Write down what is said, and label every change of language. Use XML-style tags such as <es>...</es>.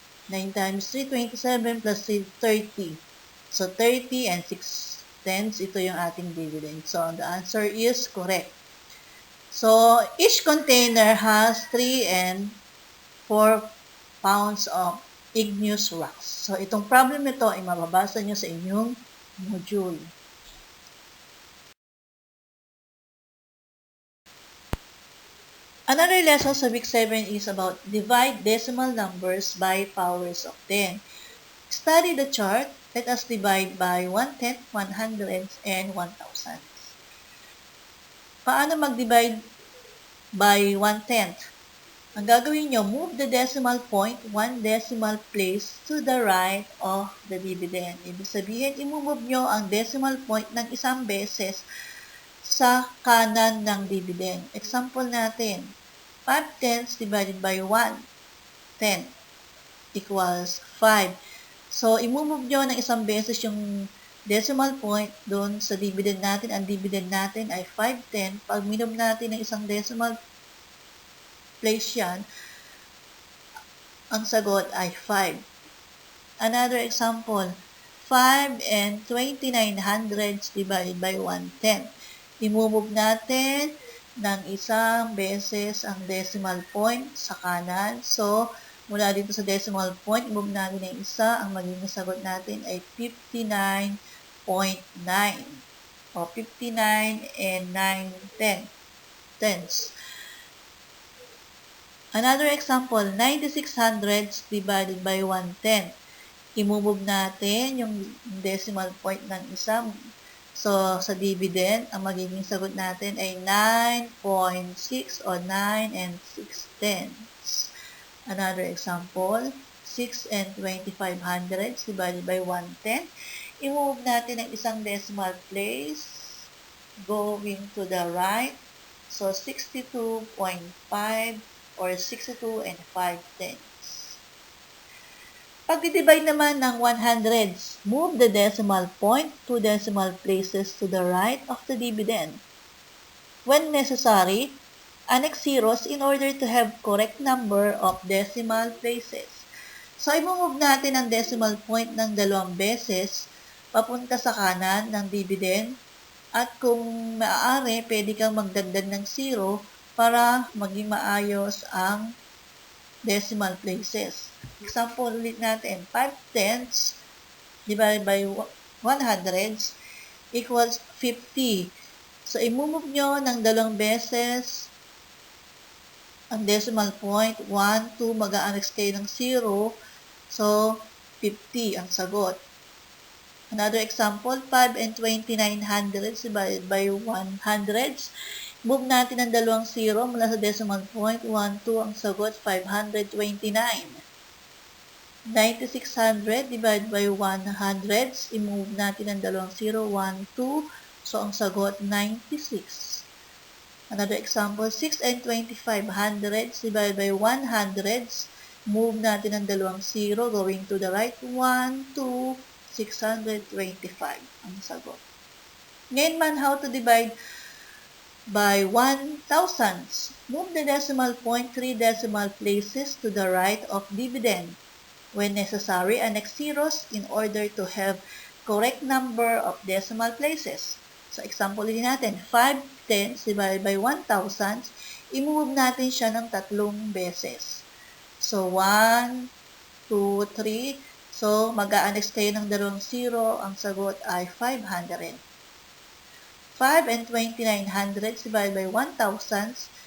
<en>9 times 3, 27 plus 3, 30. So, 30 and 6/10,</en> <tl>ito yung ating dividend.</tl> <en>So, the answer is correct. So, each container has 3 and 4 pounds of igneous rocks.</en> <tl>So, itong problem nito ay mababasa nyo sa inyong module.</tl> <en>Another lesson</en> <tl>sa</tl> <en>week 7 is about divide decimal numbers by powers of 10. Study the chart. Let us divide by 1/10, 100, and 1,000.</en> <tl>Paano mag-divide</tl> <en>by 1/10?</en> <tl>Ang gagawin nyo,</tl> <en>move the decimal point 1 decimal place to the right of the dividend.</en> <tl>Ibig sabihin, imove nyo ang decimal point ng isang beses sa kanan ng dividend.</tl> <en>Example natin, 5/10 divided by 1/10 equals 5.</en> <tl>So, imove nyo ng isang beses yung decimal point doon sa dividend natin. Ang dividend natin ay 5/10. Pag minove natin ng isang decimal place yan, ang sagot ay 5.</tl> <en>Another example, 5 and 29/100 divided by 1/10.</en> <tl>I-move natin ng isang beses ang decimal point sa kanan. So, mula dito sa decimal point, move natin ng isa. Ang magiging sagot natin ay 59.9 o 59 and 9/10.</tl> <en>Another example, 96/100 divided by 1/10.</en> <tl>I-move natin yung decimal point ng isa. So, sa dividend, ang magiging sagot natin ay 9.6 o 9 and 6/10.</tl> <en>Another example, 6 and 25/100 divided by 1/10.</en> <tl>I-move natin ang isang</tl> <en>decimal place going to the right. So, 62.5 or 62 and 5/10.</en> <tl>Pag-divide naman ng</tl> <en>100s, move the decimal point 2 decimal places to the right of the dividend. When necessary, annex zeros in order to have correct number of decimal places.</en> <tl>So, i-move natin ang decimal point ng 2 beses papunta sa kanan ng dividend at kung maaari, pwede kang magdagdag ng 0 para maging maayos ang decimal places.</tl> <en>Example ulit natin, 5/10 divided by 100 equals 50.</en> <tl>So, i-move nyo ng 2 beses ang decimal point, 1, 2, mag-a-annex kayo ng 0. So, 50 ang sagot.</tl> <en>Another example, 5 and 29/100 divided by 100.</en> <tl>Move natin ang 2 0 mula sa decimal point.</tl> <en>1, 2</en> <tl>ang sagot,</tl> <en>529. 96/100 divided by 100.</en> <tl>I-move natin ang 2 0, 1, 2. So, ang sagot, 96.</tl> <en>Another example, 6 and 25/100 divided by 100.</en> <tl>Move natin ang 2 0</tl> <en>going to the right.</en> <tl>1, 2, 625 ang sagot. Ngayon man,</tl> <en>how to divide by 1,000s. Move the decimal point 3 decimal places to the right of dividend. When necessary, annex zeros in order to have correct number of decimal places. So, example din natin, 5/10 divided by 1,000.</en> <tl>I-move natin siya ng 3 beses. So, 1, 2, 3. So, mag-a-annex kayo ng 2 0. Ang sagot ay 500.</tl> <en>5 and 29/100 divided by 1,000.</en>